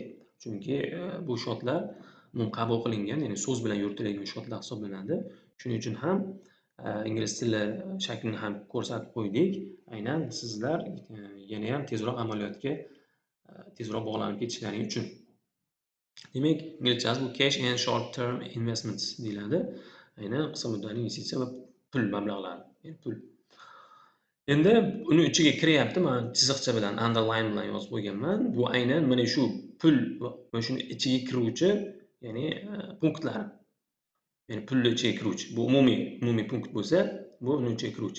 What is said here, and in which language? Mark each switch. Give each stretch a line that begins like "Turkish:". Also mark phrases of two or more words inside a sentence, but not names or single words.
Uzbek: Chunki bu shotlar qabul qilingan, ya'ni so'z bilan yuritiladigan shotlar hisoblanadi. Shuning uchun ham ingliz tili shaklini ham ko'rsatib qo'ydik. Aynan sizlar yana ham tezroq amaliyotga tezroq bog'lanib ketishlaring uchun. Demak, inglizchasi bu
English: cash and short term investments
Uzbek: deyiladi. Aynan qisqa muddatli investitsiya va pul mablag'lari, ya'ni pul. Endi uni ichiga kiryapti, men chiziqcha bilan, underline bilan yozib qo'yganman. Bu aynan mana shu pul va shuni ichiga kiruvchi, ya'ni punktlar. Ya'ni pulni ichiga kiruvchi. Bu umumiy punkt bo'lsa, bu uni ichiga kiruvchi.